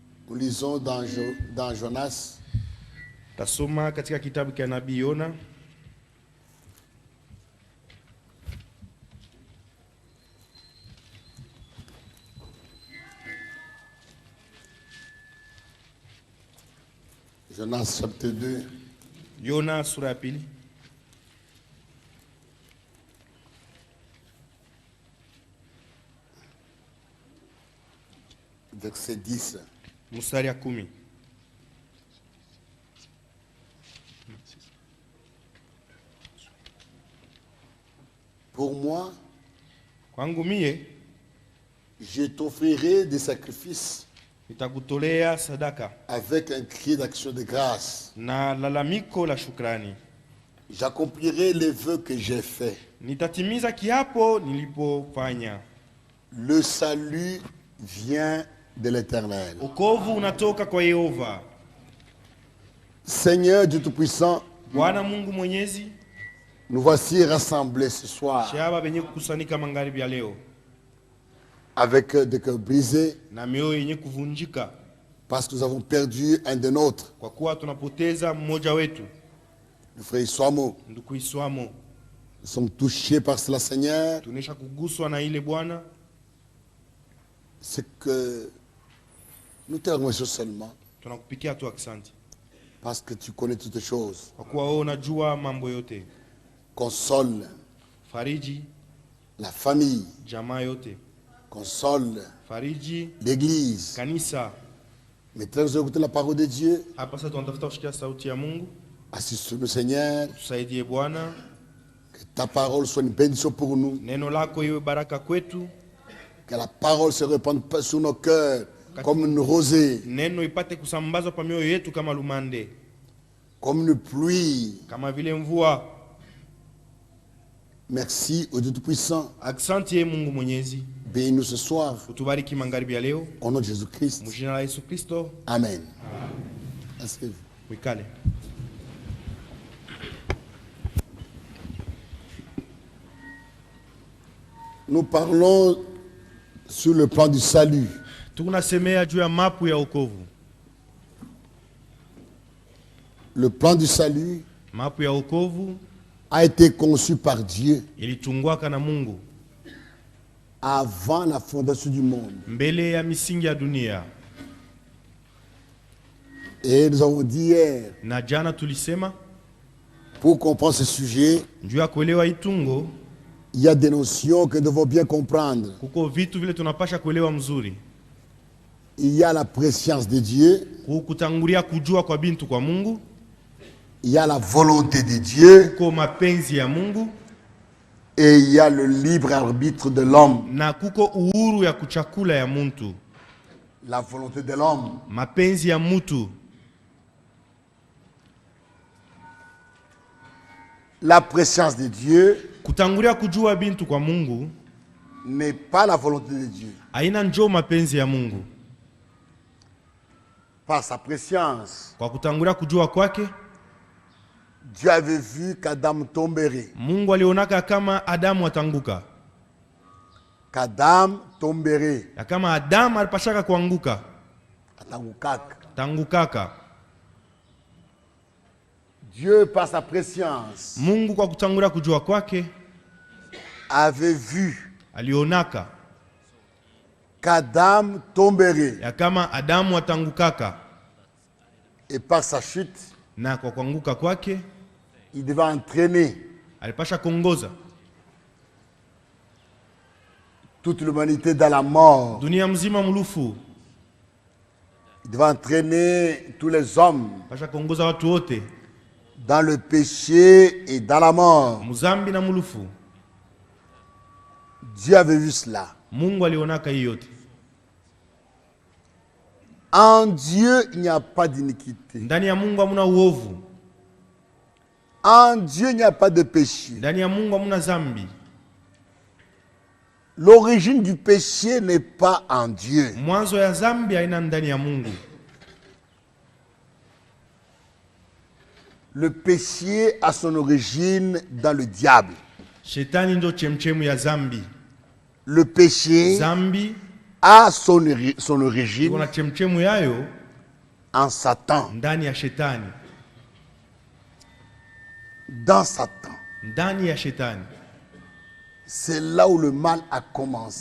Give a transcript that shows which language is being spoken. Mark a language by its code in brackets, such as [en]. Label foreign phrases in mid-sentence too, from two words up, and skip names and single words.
[fr] Nous lisons dans Jonas. [sw] Tasoma katika kitabu cha nabii Yona. [fr] Jonas chapitre 2. [sw] Yona sura ya pili. [fr] Verset 10. [sw] Mstari ya 10. [fr] Pour moi, [sw] Kwangu mie [fr] je t'offrirai des sacrifices [sw] nitakutolea sadaka [fr] avec un cri d'action de grâce. [sw] na lalamiko la shukrani. [fr] J'accomplirai les vœux que j'ai faits. [sw] Nitatimiza kiapo nilipofanya. [fr] Le salut vient de l'Éternel. [sw] Wokovu unatoka kwa Yehova. [fr] Seigneur Dieu Tout-Puissant, [sw] Bwana Mungu Mwenyezi, [fr] nous voici rassemblés ce soir [sw] shaba benye kukusanyika magharibi ya leo [fr] avec des cœurs brisés [sw] na mioyo yenye kuvunjika [fr] parce que nous avons perdu un de nôtres, [sw] kwa kuwa tunapoteza mmoja wetu, [fr] le frère Iswamo. [sw] ndugu Iswamo. [fr] Nous sommes touchés par cela, Seigneur. [sw] Tunesha kuguswa na ile Bwana. [fr] C'est que nous te remercions seulement [sw] Tunakupikia tu asante [fr] parce que tu connais toutes choses. [sw] kwa kuwa wewe unajua mambo yote. [fr] Console [sw] Fariji [fr] la famille, [sw] jamaa yote, [fr] console [sw] fariji [fr] l'église. [sw] kanisa. [fr] Maintenant, nous allons écouter la parole de Dieu. [sw] Hapa sasa tunatafuta kushikia sauti ya Mungu. [fr] Assiste-nous, Seigneur. [sw] Tusaidie Bwana, [fr] Que ta parole soit une bénédiction pour nous. [sw] neno lako iwe baraka kwetu, [fr] Que la parole se répande sur nos cœurs comme une rosée, [sw] neno ipate kusambazwa pa mioyo yetu kama lumande, [fr] comme une pluie. [sw] kama vile mvua. [fr] Merci au Dieu Tout-Puissant. [sw] Asante ye Mungu Mwenyezi, [fr] Bénis-nous ce soir. [sw] utubariki magharibi ya leo, [fr] Au nom de Jésus-Christ. [sw] mjina la Yesu Kristo. [fr] Amen. Inscrivez-vous. [sw] Wikale. [fr] Nous parlons sur le plan du salut. [sw] Tunasemea juu ya mapu ya wokovu. [fr] Le plan du salut [sw] Mapu ya wokovu [fr] a été conçu par Dieu [sw] ilitungwaka na Mungu [fr] avant la fondation du monde. [sw] mbele ya misingi ya dunia. [fr] Et nous avons dit hier, [sw] Na jana tulisema [fr] pour comprendre ce sujet, [sw] juu ya kuelewa itungo, [fr] il y a des notions que nous devons bien comprendre. [sw] kuko vitu vile tunapasha kuelewa mzuri. [fr] Il y a la préscience de Dieu, [sw] Kukutangulia kujua kwa bintu kwa Mungu, [fr] il y a la volonté de Dieu [sw] kuko mapenzi ya Mungu, [fr] et il y a le libre arbitre de l'homme. [sw] na kuko uhuru ya kuchakula ya muntu. [fr] La volonté de l'homme. [sw] Mapenzi ya mutu. [fr] La préscience de Dieu [sw] Kutangulia kujua bintu kwa Mungu [fr] n'est pas la volonté de Dieu. [sw] haina njoo mapenzi ya Mungu. [fr] Par sa préscience, [sw] Kwa kutangulia kujua kwake, [fr] Dieu avait vu qu'Adam tomberait. [sw] Mungu alionaka kama Adamu atanguka, [fr] Qu'Adam tomberait. [sw] ya kama Adamu alipashaka kuanguka, Atangukaka. tangukaka. [fr] Dieu, par sa préscience, [sw] Mungu kwa kutangulia kujua kwake [fr] avait vu [sw] alionaka [fr] qu'Adam tomberait. [sw] ya kama Adamu atangukaka, [fr] Et par sa chute, [sw] na kwa kuanguka kwake [fr] il devait entraîner [sw] alipasha kuongoza [fr] toute l'humanité dans la mort. [sw] dunia mzima mulufu. [fr] Il devait entraîner tous les hommes [sw] Pasha kuongoza watu wote [fr] dans le péché et dans la mort. [sw] muzambi na mulufu. [fr] Dieu avait vu cela. [sw] Mungu alionaka hii yote. [fr] En Dieu, il n'y a pas d'iniquité. [sw] Ndani ya Mungu hamuna uovu. [fr] En Dieu, il n'y a pas de péché. [sw] Ndani ya Mungu hamuna zambi. [fr] L'origine du péché n'est pas en Dieu. [sw] Mwanzo ya zambi haina ndani ya Mungu. [fr] Le péché a son origine dans le diable. [sw] Shetani ndo chemchemu ya zambi. [fr] Le péché [sw] Zambi [fr] a son origine [sw] kuna chemchemu yayo [fr] en Satan. [sw] ndani ya shetani, [fr] Dans Satan. [sw] ndani ya shetani. [fr] C'est là où le mal a commencé.